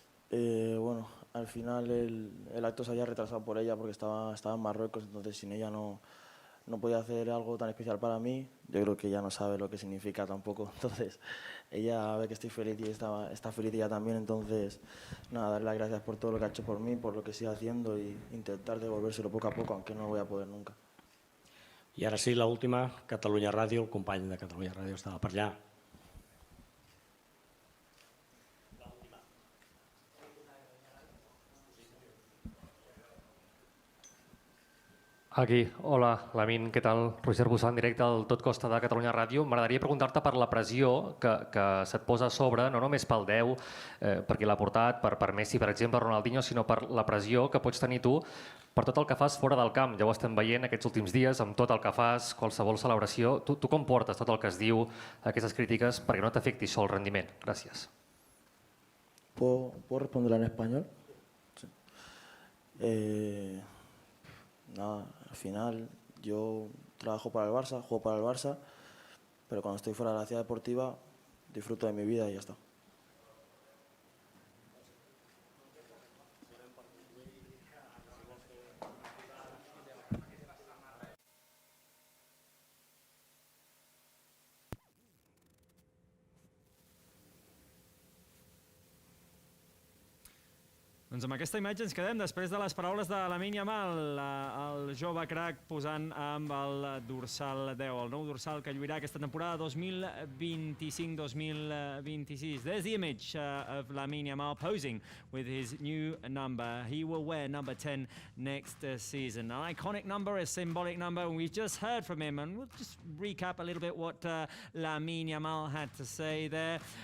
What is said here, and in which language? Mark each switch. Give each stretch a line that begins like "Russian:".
Spanish: Bueno, al final el acto se había retrasado por ella porque estaba en Marruecos, entonces sin ella no podía hacer algo tan especial para mí. Yo creo que ella no sabe lo que significa tampoco, entonces ella ve que estoy feliz y está feliz ella también, entonces nada, darle las gracias por todo lo que ha hecho por mí, por lo que sigue haciendo e intentar devolvérselo poco a poco, aunque no lo voy a poder nunca.
Catalan: I ara sí, l'última, Catalunya Ràdio, el company de Catalunya Ràdio estava per allà. Aquí, hola, Lamin, què tal? Roger Bussà, en directe al Tot Costa de Catalunya Ràdio. M'agradaria preguntar-te per la pressió que se't posa a sobre, no només pel 10, per qui l'ha portat, per Messi, per exemple, Ronaldinho, sinó per la pressió que pots tenir tu per tot el que fas fora del camp. Ja ho estem veient aquests últims dies, amb tot el que fas, qualsevol celebració. Tu com portes tot el que es diu, aquestes crítiques, perquè no t'afecti això el rendiment? Gràcies.
Spanish: ¿Puedo responder en español? Sí. Nada, al final yo trabajo para el Barça, juego para el Barça, pero cuando estoy fuera de la ciudad deportiva disfruto de mi vida y ya está.
Catalan: Doncs amb aquesta imatge ens quedem després de les paraules de Lamine Yamal, el jove crac posant amb el dorsal 10, el nou dorsal que lluirà aquesta temporada 2025-2026.
English: There's the image of Lamine Yamal posing with his new number. He will wear number 10 next season. An iconic number, a symbolic number, and we've just heard from him, and we'll just recap a little bit what Lamine Yamal had to say there.